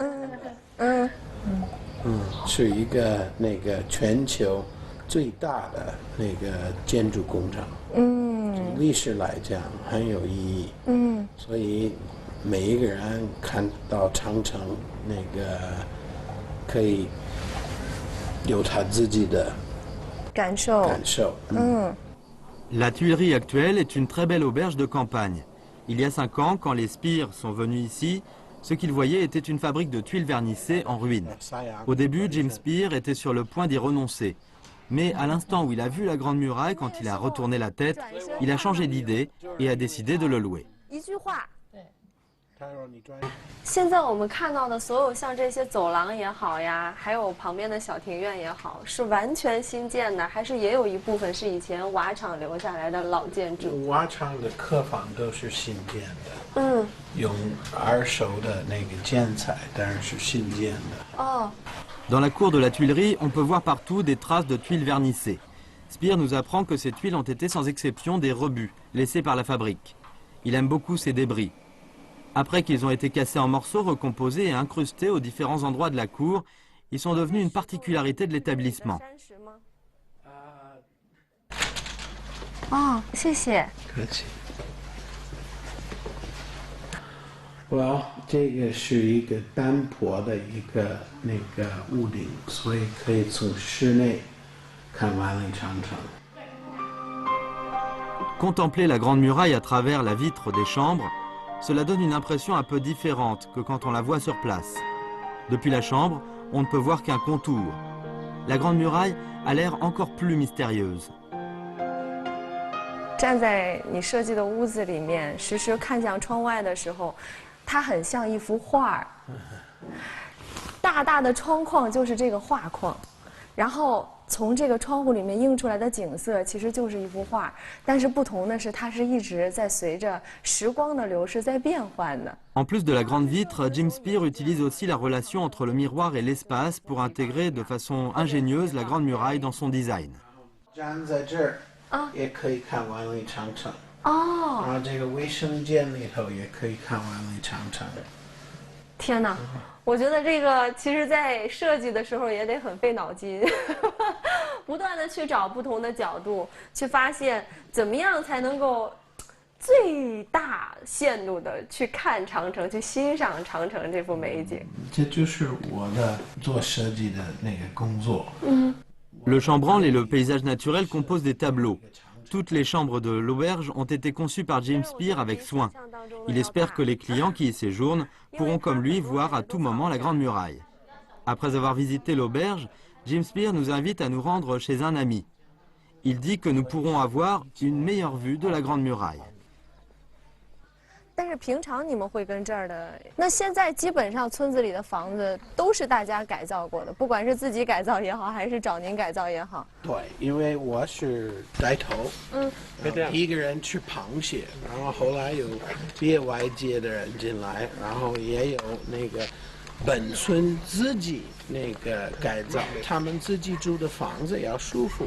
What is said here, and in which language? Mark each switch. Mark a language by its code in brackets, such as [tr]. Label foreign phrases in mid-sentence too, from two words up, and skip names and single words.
[zh] 是一个那个全球最大的那个建筑工程。历史来讲很有意义。所以每一个人看到长城那个可以有他自己的感受。 [fr] La Tuilerie actuelle est une très belle auberge de campagne. Il y a 5 ans, quand les Spear sont venus ici, ce qu'ils voyaient était une fabrique de tuiles vernissées en ruine. Au début, Jim Spear était sur le point d'y renoncer. Mais à l'instant où il a vu la Grande Muraille, quand il a retourné la tête, il a changé d'idée et a décidé de le louer. [zh] 现在我们看到的所有像这些走廊也好呀，还有旁边的小庭院也好，是完全新建的，还是也有一部分是以前瓦厂留下来的老建筑？瓦厂的客房都是新建的，用二手的那个建材，当然是新建的。 [fr] Dans la cour de la Tuilerie, on peut voir partout des traces de tuiles vernissées. Spear nous apprend que ces tuiles ont été sans exception des rebuts laissés par la fabrique. Il aime beaucoup ces débris. Après qu'ils ont été cassés en morceaux, recomposés et incrustés aux différents endroits de la cour, ils sont devenus une particularité de l'établissement. [zh] 谢谢。这个是一个单坡的一个那个屋顶，所以可以从室内看万里长城。 [fr] Contempler la Grande Muraille à travers la vitre des chambres, cela donne une impression un peu différente que quand on la voit sur place. Depuis la chambre, on ne peut voir qu'un contour. La Grande Muraille a l'air encore plus mystérieuse. [zh] 站在你设计的屋子里面，时时看向窗外的时候，它很像一幅画。大大的窗框就是这个画框，然后从这个窗户里面映出来的景色其实就是一幅画，但是不同的是，它是一直在随着时光的流逝在变换的。 [fr] En plus de la grande vitre, Jim Spear utilise aussi la relation entre le miroir et l'espace pour intégrer de façon ingénieuse la Grande Muraille dans son design. [zh] 站在这儿也可以看万里长城。然后这个卫生间里头也可以看万里长城。天哪！我觉得这个其实在设计的时候也得很费脑筋，不断的去找不同的角度，去发现怎么样才能够最大限度的去看长城，去欣赏长城这幅美景。这就是我的做设计的那个工作。 [fr] Le chambranle et le paysage naturel composent des tableaux. Toutes les chambres de l'auberge ont été conçues par Jim Spear avec soin. Il espère que les clients qui y séjournent pourront comme lui voir à tout moment la Grande Muraille. Après avoir visité l'auberge, Jim Spear nous invite à nous rendre chez un ami. Il dit que nous pourrons avoir une meilleure vue de la Grande Muraille. [zh] 但是平常你们会跟这儿的，那现在基本上村子里的房子都是大家改造过的，不管是自己改造也好，还是找您改造也好。对，因为我是带头，一个人吃螃蟹，然后后来有别外界的人进来，然后也有那个本村自己那个改造，他们自己住的房子要舒服。